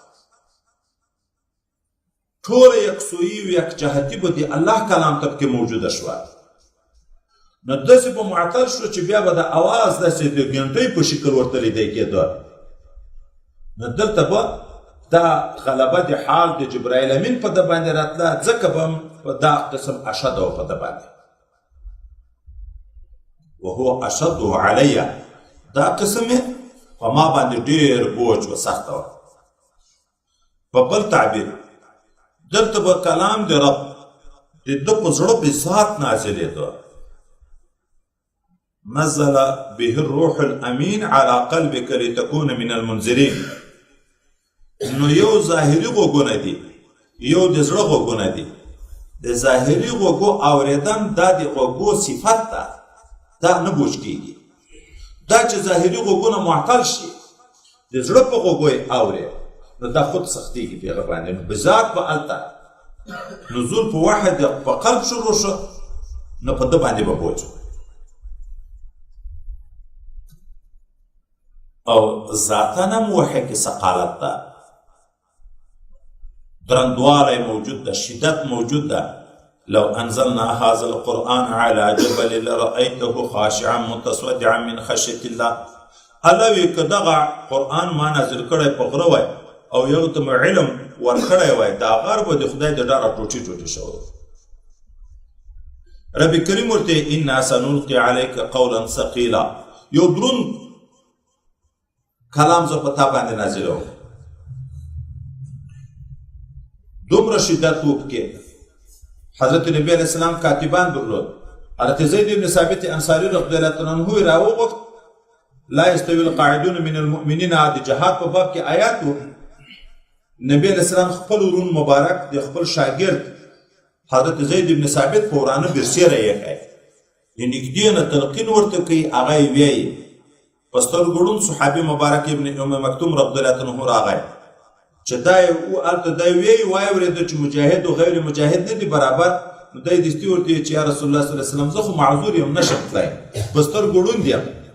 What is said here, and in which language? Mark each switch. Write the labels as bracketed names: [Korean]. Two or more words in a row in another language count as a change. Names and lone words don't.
[Pashto] ټوله یکسویي و یکجهتي به د الله کلام ته پکې موجوده شوه نو داسې به معطل شو چې بیا به د اواز داسې د ګنټۍ په شکل ورته لیدی کېده نو دلته به دا غلبه د حال د جبرائیل امین په ده باندې راتله ځکه به هم په دا قسم اشد و په ده باندې [Arabic] وهو اشد علیه [Pashto] دا قسم یې په ما باندې ډېر بوج و سخته وه په بل تعبیر دلته به کلام د رب د ده په زړه په ذات نازلېده [Arabic] نزل به الروح الامین على قلبك لتكون من المنذرین [Pashto] نو یو ظاهري غوږونه دي یو د زړه غوږونه دي د ظاهري غوږو اورېدن دا د غوږو صفت ده دا نه بوج کېږي دا چې ظاهري غوږونه معطل شي د زړه په غوږو یې اورې نو دا خود سختېږي په هغه باندې نو بذات به هلته نزول په وحی په قلب شروع شو نو په ده باندې به بوج او ذاتاً هم وحی کې ثقالت ده درندوالی موجود ده شدت موجود ده [Arabic] لو انزلنا هذا القرآن على جبل لرأيته خاشعا متصدعا من خشية الله [Pashto] الله وی که دغه قرآن ما نازل کړی په غره وای او یو ته علم ورکړی وای دا غر به د خدای د ډاره ټوټې ټوټې شوی رب کریم ورته [Arabic] انا سنلقي عليك قولا ثقيلا [Pashto] یو دروند کلام زه په تا باندې نازلوم دومره شدت وپکې حضرت نبی علیہ السلام کاتبان درلود حضرت زید بن ثابت انصاری [Arabic] رضی الله عنه [Pashto] راوغوښت [Arabic] لا يستوي القاعدون من المؤمنين [Pashto] د جهاد په باب کې آیات و نبی علیہ السلام خپل ورون مبارک د خپل شاګرد حضرت زید بن ثابت په ورانه برسیره یې کوي نږدې نه تلقین ورته کوي هغه یې وایي په سترګو ړوند صحابي مبارک ابن ام مکتوم [Arabic] رضی الله عنه [Pashto] راغی چې دا هلته دی وایي وایي اورېده چې مجاهد او غیر مجاهد نه دي برابر نو دی دستي ورته چې [Arabic] یا رسول الله صلی الله علیه وسلم [Pashto] زه خو معذور یم نشم تللی په سترګو ړوند یم